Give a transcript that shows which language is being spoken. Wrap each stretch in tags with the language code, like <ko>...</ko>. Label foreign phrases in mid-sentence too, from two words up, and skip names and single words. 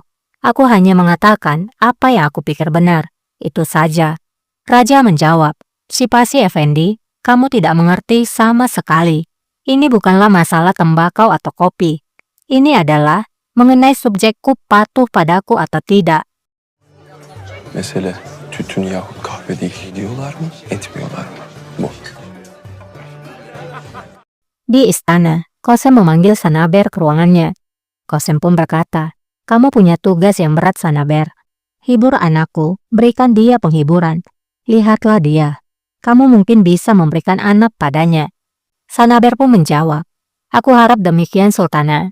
<id>Aku hanya mengatakan apa yang aku pikir benar. Itu saja." Raja menjawab, "Sipasi Effendi, kamu tidak mengerti sama sekali. Ini bukanlah masalah tembakau atau kopi. Ini adalah mengenai subjekku patuh padaku atau tidak."</id> <tr>Mesele tütün yahut kahve değil, diyorlar mı, etmiyorlar mı? Bu.</tr> <id>Di istana, Qasim memanggil Sanaber ke ruangannya. Qasim pun berkata, "Kamu punya tugas yang berat, Sanaber. Hibur anakku, berikan dia penghiburan. Lihatlah dia. Kamu mungkin bisa memberikan anak padanya." Sanaber pun menjawab, "Aku harap demikian, Sultana.</id>